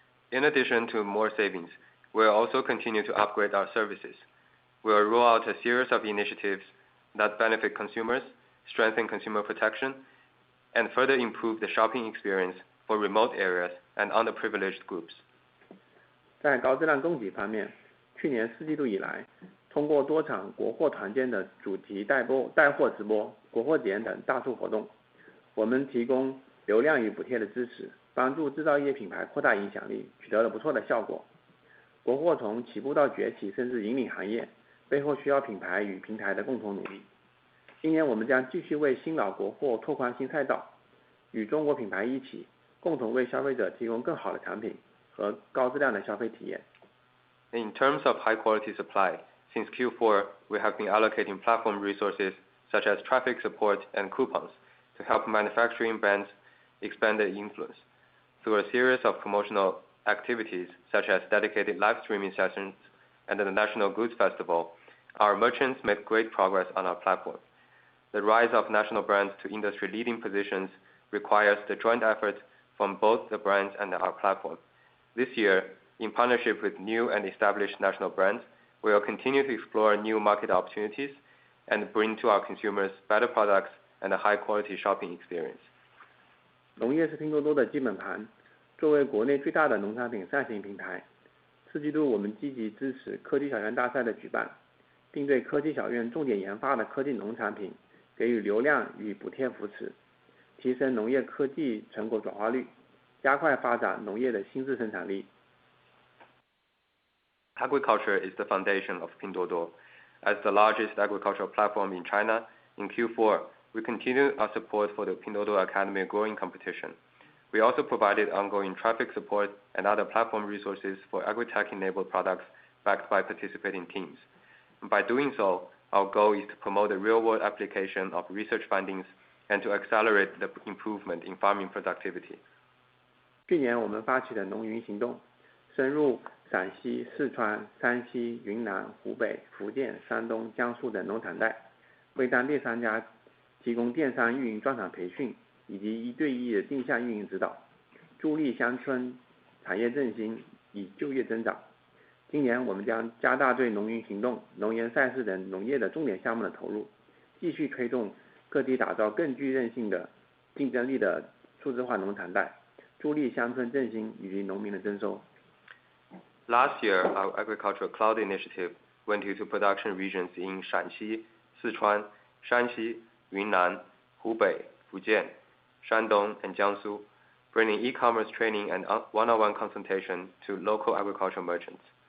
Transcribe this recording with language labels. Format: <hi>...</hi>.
<en>In addition to more savings, we will also continue to upgrade our services. We will roll out a series of initiatives that benefit consumers, strengthen consumer protection, and further improve the shopping experience for remote areas and underprivileged groups.</en> <zh>在高质量供给方面，去年4季度以来，通过多场国货团建的主题带货直播、国货节等大促活动，我们提供流量与补贴的支持，帮助制造业品牌扩大影响力，取得了不错的效果。国货从起步到崛起，甚至引领行业，背后需要品牌与平台的共同努力。今年我们将继续为新老国货拓宽新赛道，与中国品牌一起，共同为消费者提供更好的产品和高质量的消费体验。</zh> <en>In terms of high quality supply, since Q4, we have been allocating platform resources such as traffic support and coupons to help manufacturing brands expand their influence. Through a series of promotional activities such as dedicated live streaming sessions and the National Goods Festival, our merchants made great progress on our platform. The rise of national brands to industry-leading positions requires the joint effort from both the brands and our platform. This year, in partnership with new and established national brands, we will continue to explore new market opportunities and bring to our consumers better products and a high-quality shopping experience.</en> <zh>农业是拼多多的基本盘，作为国内最大的农产品上行平台，4季度我们积极支持科技小院大赛的举办，并对科技小院重点研发的科技农产品给予流量与补贴扶持，提升农业科技成果转化率，加快发展农业的新质生产力。</zh> <en>Agriculture is the foundation of Pinduoduo. As the largest agricultural platform in China, in Q4, we continued our support for the Pinduoduo Academy Growing Competition. We also provided ongoing traffic support and other platform resources for agri-tech-enabled products backed by participating teams. And by doing so, our goal is to promote the real-world application of research findings and to accelerate the improvement in farming productivity.</en> <zh>去年我们发起的农云行动，深入陕西、四川、山西、云南、湖北、福建、山东、江苏等农产带，为当地商家提供电商运营专场培训以及1对1的定向运营指导，助力乡村产业振兴，以就业增长。今年我们将加大对农云行动、农研赛事等农业的重点项目的投入，继续推动各地打造更具韧性的竞争力的数字化农产带，助力乡村振兴以及农民的增收。</zh> <en>Last year, our agricultural cloud initiative went into production regions in Shanxi, Sichuan, Shanxi, Yunnan, Hubei, Fujian, Shandong, and Jiangsu, bringing e-commerce training and one-on-one consultation to local agricultural merchants.</en>